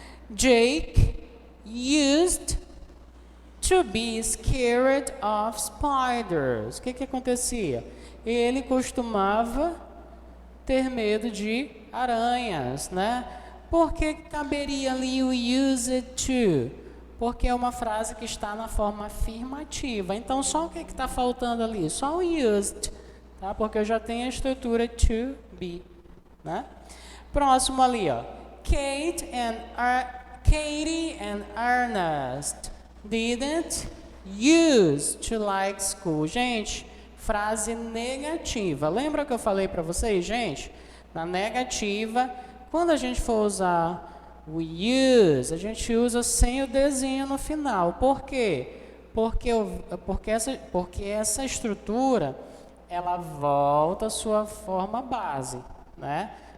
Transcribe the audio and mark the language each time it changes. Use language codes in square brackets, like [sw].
[en] Jake used to be scared of spiders. [pt] O que acontecia? Ele costumava ter medo de aranhas, né? Por que caberia ali o used to? Porque é uma frase que está na forma afirmativa. Então, só o que está faltando ali? Só o used, tá? Porque eu já tenho a estrutura to be, né? Próximo ali, ó. [en] Katie and Ernest didn't use to like school. [pt] Gente, frase negativa. Lembra que eu falei para vocês, gente? Na negativa, quando a gente for usar o use, a gente usa sem o desenho no final. Por quê? Porque essa estrutura, ela volta à sua forma base, né?